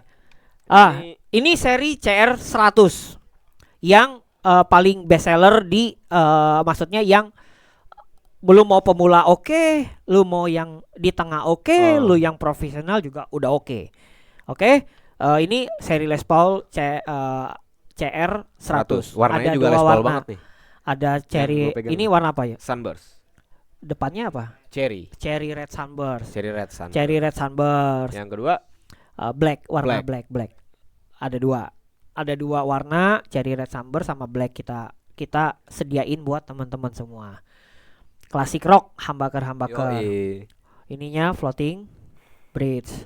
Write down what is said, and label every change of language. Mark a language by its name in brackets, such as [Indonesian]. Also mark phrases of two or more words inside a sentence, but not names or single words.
[Indonesian] Ini seri CR 100 yang paling [English] best seller [Indonesian] di maksudnya yang belum mau pemula oke, lu mau yang di tengah oke, lu yang profesional juga udah oke. Oke. Ini seri Les Paul CR 100. Warnanya Ada juga dua Les Paul warna. banget nih. Ada cherry. gua pegang Ini nih. warna apa ya? Sunburst. Depannya apa? Cherry. [English] Cherry red sunburst. Cherry Red Sunburst. Cherry red sunburst. [Indonesian] Yang kedua Black, warna black. Ada dua warna, [English] cherry red sunburst [Indonesian] sama black kita sediain buat teman-teman semua. Klasik rock, humbucker. Yoi. Ininya [English] floating bridge.